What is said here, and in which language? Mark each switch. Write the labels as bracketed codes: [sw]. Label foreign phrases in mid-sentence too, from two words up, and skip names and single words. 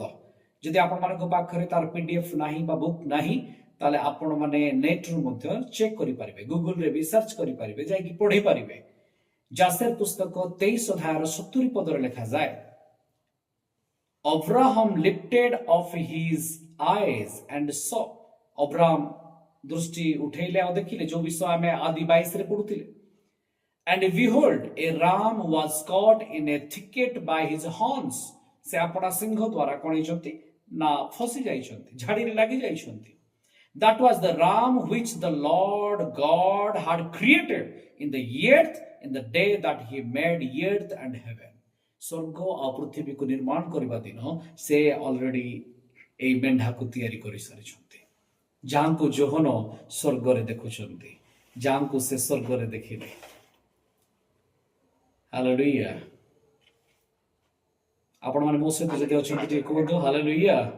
[or] ଯଦି ଆପଣମାନଙ୍କ ପାଖରେ ତାର PDF ନାହିଁ ବା ବୁକ୍ ନାହିଁ, ତାହେଲେ ଆପଣ ମାନେ ନେଟରୁ ମଧ୍ୟ ଚେକ୍ କରିପାରିବେ, ଗୁଗୁଲରେ ବି ସର୍ଚ୍ଚ କରିପାରିବେ, ଯାଇକି ପଢିପାରିବେ। ଜାସେର ପୁସ୍ତକ 23 ଅଧ୍ୟାୟର 70 ପଦରେ ଲେଖାଯାଏ, ଅବ୍ରାହମ [en] lifted up his eyes and saw. [or] ଅବ୍ରାହମ ଦୃଷ୍ଟି ଉଠେଇଲେ ଆଉ ଦେଖିଲେ, ଯୋଉ ବିଷୟ ଆମେ ଆଦି 22 ରେ ପଢୁଥିଲେ। [en] And behold, a ram was caught in a thicket by his horns. [or] ସେ ଆପଣା ସିଂହ ଦ୍ୱାରା କଣ ହେଇଛନ୍ତି ନା ଫସି ଯାଇଛନ୍ତି, ଝାଡ଼ିରେ ଲାଗି ଯାଇଛନ୍ତି। [en] That was the ram which the Lord God had created in the earth in the day that he made earth and heaven. [or] ସ୍ୱର୍ଗ ଆଉ ପୃଥିବୀକୁ ନିର୍ମାଣ କରିବା ଦିନ ସେ ଅଲରେଡି ଏଇ ମେଣ୍ଢାକୁ ତିଆରି କରିସାରିଛନ୍ତି, ଯାହାଙ୍କୁ ଯୋହନ ସ୍ୱର୍ଗରେ ଦେଖୁଛନ୍ତି, ଯାହାଙ୍କୁ ସେ ସ୍ୱର୍ଗରେ ଦେଖିଲେ। ହାଲେଲୁୟା। ଆପଣ ମାନେ ମୋ ସହିତ ଯଦି ଅଛନ୍ତି ଟିକେ କୁହନ୍ତୁ ହାଲେଲୁୟା।